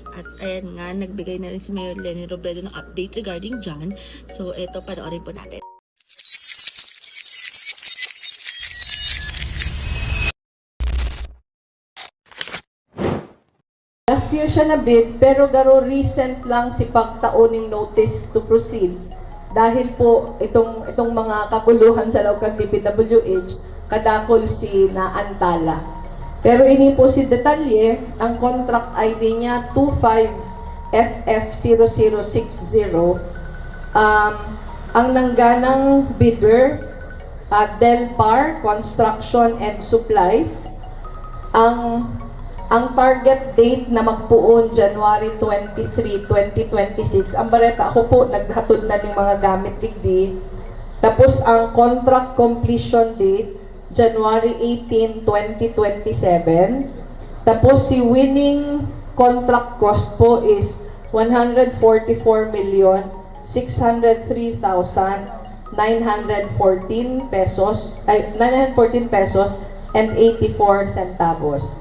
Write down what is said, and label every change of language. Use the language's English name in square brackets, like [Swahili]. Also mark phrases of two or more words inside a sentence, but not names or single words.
[Filipino] At ayan nga, nagbigay na rin si Mayor Leni Robredo ng [English] update regarding [Filipino] dyan. So ito, panoorin po natin. [Bikol] Last year siya na-bid, pero garo recent lang si pagtauning notice to proceed. Dahil po itong mga kakuluhan sa loob ng DPWH, kadakol si na Antala. Pero ini po si detalye, ang contract ID niya 25FF0060. Ang nangganang bidder, Delpar Construction and Supplies. Ang target date na magpuon January 23, 2026. Ang bareta ako po naghatod na ng mga gamit digdi. Tapos ang [English] contract completion date [Bikol] January 18, 2027. Tapos si [English] winning contract cost [Bikol] po is 144,603,914 pesos ay [English] 914 pesos and 84 centavos.